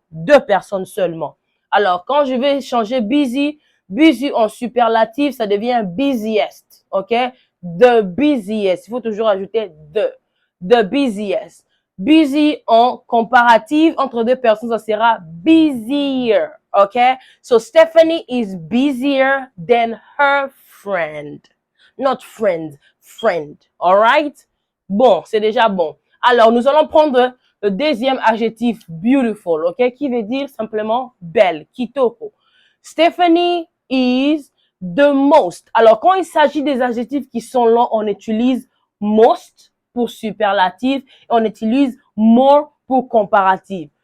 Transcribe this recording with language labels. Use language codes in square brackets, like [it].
[fr] Deux personnes seulement. Alors, quand je vais changer busy, busy en superlatif, ça devient busiest. OK? The busiest. Il faut toujours ajouter the busiest. Busy en comparatif entre deux personnes, ça sera busier. [en] Okay? So Stephanie is busier than her friend. Not friend, friend. Alright? [fr] Bon, c'est déjà bon. Alors, nous allons prendre le deuxième adjectif beautiful, ok? Qui veut dire simplement belle, kitoko. [en] Stephanie is the most. [fr] Alors, quand il s'agit des adjectifs qui sont longs, on utilise most pour superlatif et on utilise more pour comparatif.